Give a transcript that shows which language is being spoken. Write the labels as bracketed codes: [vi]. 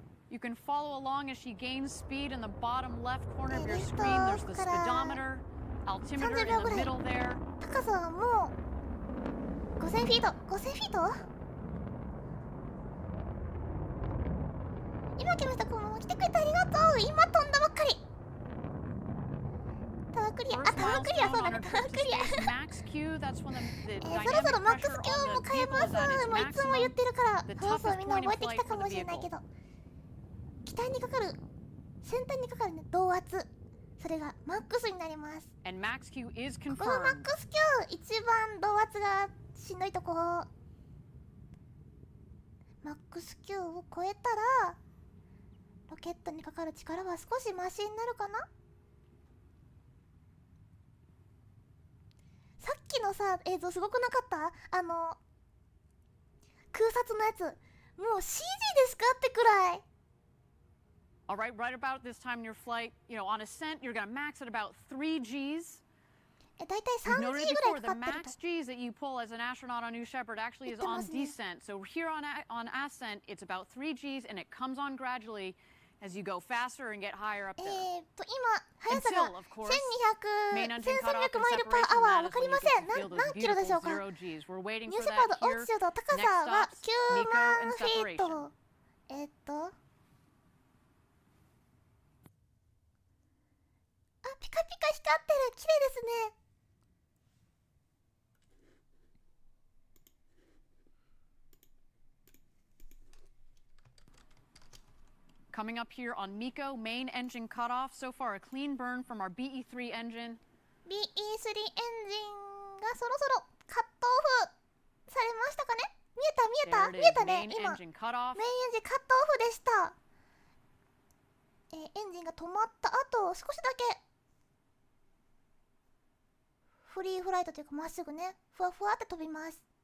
[en] You can follow along as she gains speed in the bottom left corner of your screen. There's the speedometer, altimeter in the middle there. [ja] 高さはもう5000フィート5000フィート今来ました。このまま来てくれてありがとう。今飛んだばっかり。タワークリア。あ、タワークリア、そうだね。タワークリア。そろそろマックス Q も変えます。もういつも言ってるから。そうみんな覚えてきたかもしれないけど。機体にかかる先端にかかるね動圧。それがマックスになります。このマックス Q 一番動圧がしんどいところ。マックス Q を超えたらロケットにかかる力は少しマシになるかな。さっきのさ映像すごくなかった？空撮のやつもう CG ですかってくらい。 [en] All right, right about this time in your flight, on ascent, you're going to max at about 3 Gs. [ja] だいたい3 G ぐらいかかってると。 [en] The max Gs that you pull as an astronaut on New Shepard actually is on descent. So here on ascent, it's about 3 Gs, and it comes on gradually as you go faster and get higher up there. [ja] 今速さが1200、1300マイルパーアワー。わかりません。何キロでしょうか。ニューシェパードオーチュード高さは9万フィート。あ、ピカピカ光ってる。綺麗ですね。 [en] Coming up here on Miko, main engine cutoff. So far, a clean burn from our BE3 engine. [ja] BE3 エンジンがそろそろカットオフされましたかね。見えたね。今、メインエンジンカットオフでした。エンジンが止まった後、少しだけフリーフライトというかまっすぐね、ふわふわって飛びます。